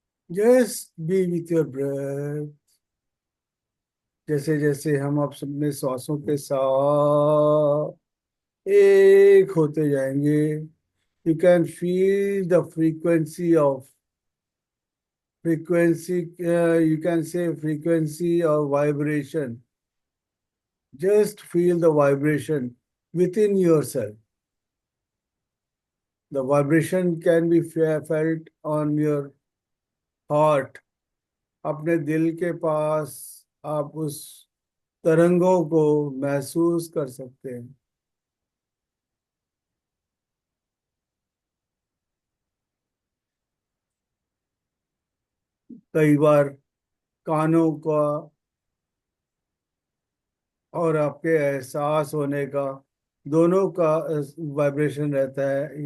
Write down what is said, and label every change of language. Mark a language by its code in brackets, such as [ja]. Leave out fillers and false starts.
[en] Just be with your breath. [hi] जैसे जैसे हम आप अपने श्वासों के साथ एक होते जाएंगे, [en] You can feel the frequency, you can say frequency or vibration. Just feel the vibration within yourself. The vibration can be felt on your heart. [hi] अपने दिल के पास आप उस तरंगों को महसूस कर सकते हैं। कई बार कानों का और आपके एहसास होने का, दोनों का वाइब्रेशन रहता है।